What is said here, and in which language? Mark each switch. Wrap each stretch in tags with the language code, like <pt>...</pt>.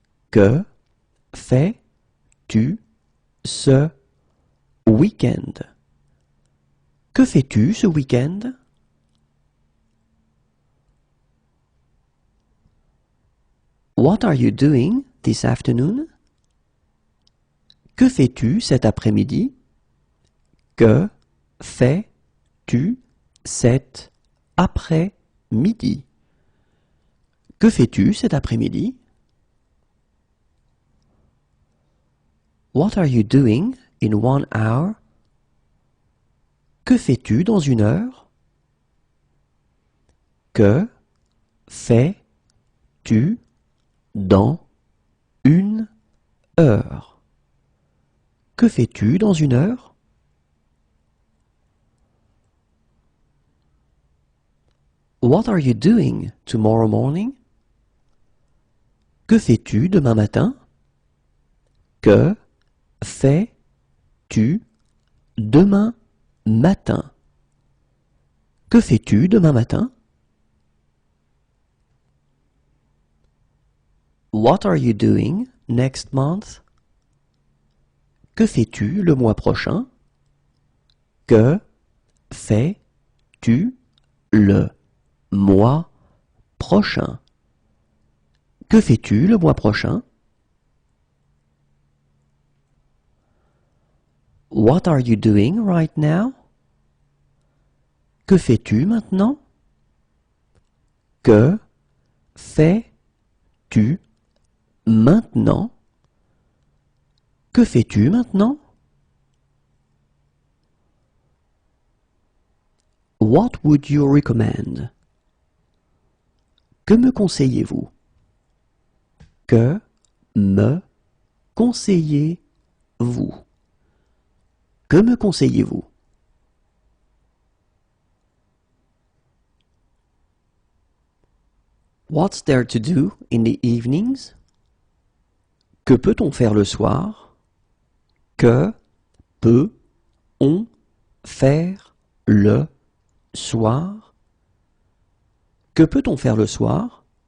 <fr>Que fais-tu ce week-end? Que fais-tu ce week-end?</fr> <en>What are you doing this afternoon?</en> <fr>Que fais-tu cet après-midi? Que fais-tu cet après-midi? Que fais-tu cet après-midi?</fr> <en>What are you doing in 1 hour?</en> <fr>Que fais-tu dans 1 heure? Que fais-tu dans 1 heure? Que fais-tu dans 1 heure?</fr> <en>What are you doing tomorrow morning?</en> <fr>Que fais-tu demain matin? Que fais-tu demain matin? Que fais-tu demain matin?</fr> <en>What are you doing next month?</en> <fr>Que fais-tu le mois prochain? Que fais-tu le mois prochain? Que fais-tu le mois prochain?</fr> <en>What are you doing right now?</en> <fr>Que fais-tu maintenant? Que fais-tu maintenant? Que fais-tu maintenant?</fr> <en>What would you recommend?</en> <fr>Que me conseillez-vous? Que me conseillez-vous? Que me conseillez-vous?</fr> <en>What's there to do in the evenings?</en> <fr>Que peut-on faire le soir? Que peut-on faire le soir? Que peut-on faire le soir?</fr>